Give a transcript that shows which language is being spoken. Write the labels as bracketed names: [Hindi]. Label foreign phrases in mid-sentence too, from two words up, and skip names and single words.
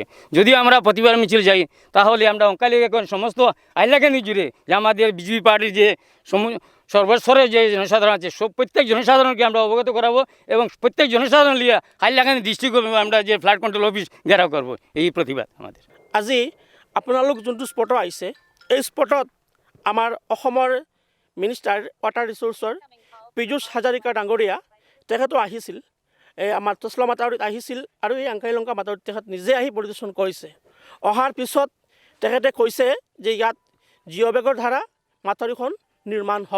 [Bangla] যদি আমরা প্রতিবাদ মিছিল যাই তাহলে আমরা অঙ্কালেখা এখন সমস্ত হাইলাকান্দি জুড়ে যে আমাদের বিজেপি পার্টির যে সর্বস্তরে যে জনসাধারণ আছে প্রত্যেক জনসাধারণকে আমরা অবগত করাবো এবং প্রত্যেক জনসাধারণ লিয়া হাইলাকান্দি ডিস্ট্রিক্ট আমরা যে [English] flood control office [Bangla] ঘেরাও করবো, এই প্রতিবাদ আমাদের। [Assamese] আজি আপোনালোক যোনটো স্পটত আহিছে, এই স্পটত আমাৰ অসমৰ [English] minister water resources [Assamese] পীযূষ হাজৰিকা ডাঙৰীয়া তেখেতো আহিছিল, এই আমাৰ তছলা মাতাউৰিত আহিছিল আৰু এই আংকাইলংকা মাতাউৰিত তেখেত নিজে আহি পৰিদৰ্শন কৰিছে। অহাৰ পিছত তেখেতে কৈছে যে ইয়াত [English] geo bag [Assamese] ধাৰা মাথাউৰিখন নিৰ্মাণ হ'ব।